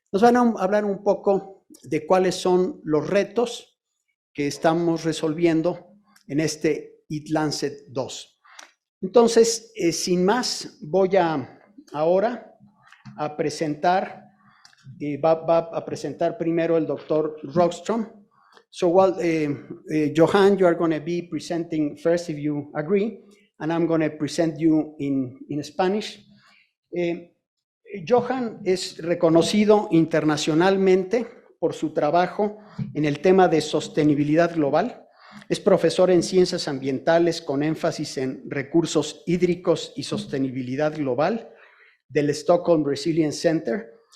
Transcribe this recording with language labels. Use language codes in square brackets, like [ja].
[es] Nos van a hablar un poco de cuáles son los retos que estamos resolviendo en este EAT-Lancet 2. Entonces, sin más, voy ahora a presentar, va a presentar primero el doctor Rockstrom. [en] So, Johan, you are going to be presenting first, if you agree, and I'm going to present you in Spanish. [es] Johan es reconocido internacionalmente por su trabajo en el tema de sostenibilidad global. Es profesor en ciencias ambientales con énfasis en recursos hídricos y sostenibilidad global del Stockholm Resilience Center.